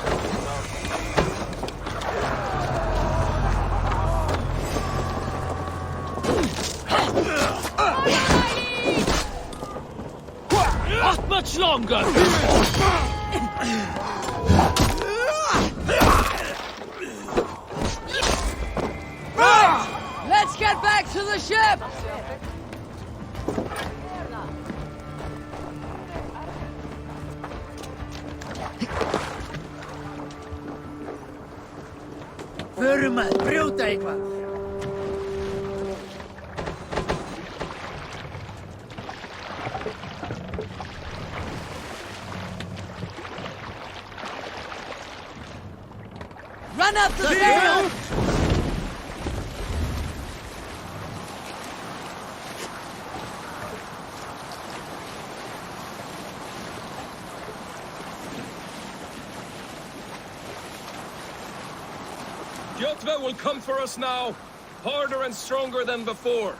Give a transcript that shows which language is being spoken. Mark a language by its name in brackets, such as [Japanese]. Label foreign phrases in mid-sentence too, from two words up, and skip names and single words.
[English] Not much longer! Right! Let's get back to the ship! [Icelandic] Förum að brjóta eitthvað! [English] Run up the sail! Kjotve will come for us now, harder and stronger than before.